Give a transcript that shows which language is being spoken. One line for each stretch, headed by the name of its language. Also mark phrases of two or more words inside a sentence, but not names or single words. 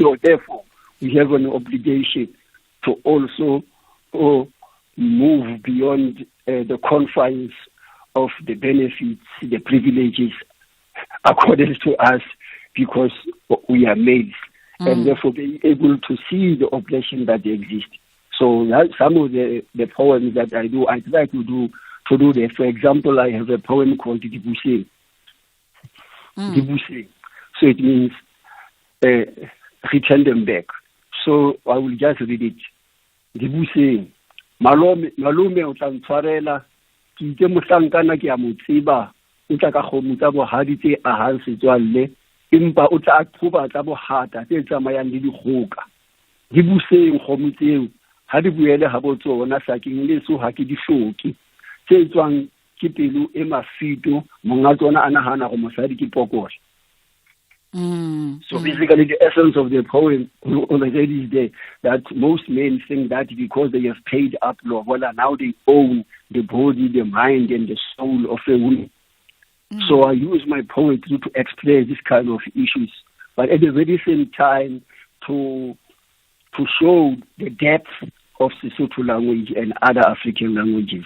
English: So therefore, we have an obligation to also move beyond the confines of the benefits, the privileges accorded to us because we are males, and therefore be able to see the oppression that exists. So some of the poems that I do, I try to do that. For example, I have a poem called Dibuse. Dibuse. So it means return them back. So I will just read it. Dibuse.
Southern Sotho: Malome o tla ntshwarela ke itse mohlankana ke a mo tseba o tla ka kgomo tsa bohadi tse ahang setswalle empa o tla qoba tsa bohata tse tsamayang le dikgoka di buseng kgomo tseo ha di buele ha botsona sakeng le so ha ke di hloke tse tswang ke pelo e mafito monga tsona a nagana go mosadi ke pokole.
English: So basically the essence of the poem already is there, that most men think that because they have paid up lobola, now they own the body, the mind and the soul of a woman. So I use my poetry to express this kind of issues, but at the very same time to show the depth of Sesotho language and other African languages.